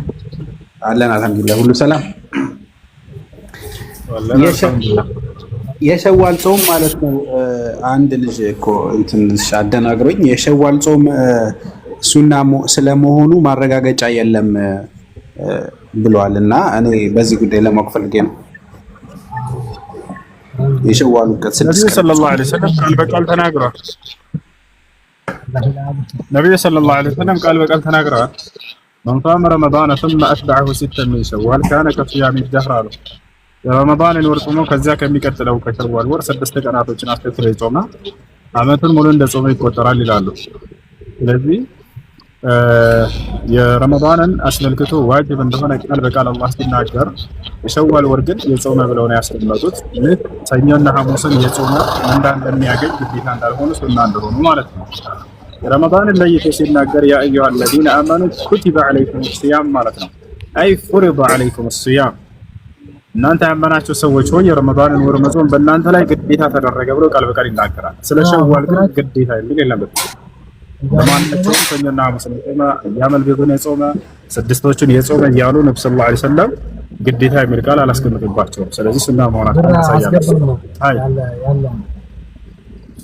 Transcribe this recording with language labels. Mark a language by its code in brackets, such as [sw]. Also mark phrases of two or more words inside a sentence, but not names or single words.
[am] አለን አልሐምዱሊላህ፣ ሁሉ ሰላም። የሸዋል ጾም ማለት ነው። አንድ ልጅ እኮ እንትን አደናግሮኝ የሸዋል ጾም ሱና ስለመሆኑ ማረጋገጫ የለም ብሏል እና እኔ በዚህ ጉዳይ ለማወቅ ፈልጌ ነው። የሸዋል ቀን ነብዩ [ar] صلى الله عليه وسلم [am] ቃል በቃል ተናግረዋል። ነብዩ [ar] صلى الله عليه وسلم [am] ቃል በቃል ተናግረዋል። [ar] من صام رمضان ثم أتبعه ستا من شوال كان كصيام الدهر [am] አሉ። የረመዳንን ወር ጾሞ ከዛ ከሚቀጥለው ከሸዋል ወር 6 ቀናቶችን አስከትሎ ይጾማ አመቱን ሙሉ እንደ ጾመ ይቆጠራል ይላሉ። ስለዚህ የረመዳንን አስመልክቶ ዋጅብ እንደሆነ ቃል በቃል አላህ ሲናገር የሸዋል ወር ግን የጾመ ብለው ነው ያስቀመጡት። ይህ ሰኞና ሐሙስን የጾመ ምንዳ እንደሚያገኝ ግዴታ እንዳልሆነ ሱና እንደሆኑ ማለት ነው። የረመዳንን ለይቶ ሲናገር [ar] يا أيها الذين آمنوا كتب عليكم الصيام [am] ማለት ነው። አይ [ar] فرض عليكم الصيام [am] እናንተ ያመናችሁ ሰዎች ሆይ የረመዳንን ወር መጾም በእናንተ ላይ ግዴታ ተደረገ ብሎ ቃል በቃል ይናገራል። ስለ ሸዋል ግን ግዴታ የሚል የለም። በማንኛውም ሰኞና ሐሙስን የጾመ ያመል ቢሆን የጾመ ስድስቶችን የጾመ እያሉ ነብዩ [ar] صلى الله عليه وسلم [am] ግዴታ የሚል ቃል አላስቀምጥባቸውም። ስለዚህ ሱና መሆናቸውን ያሳያል። አይ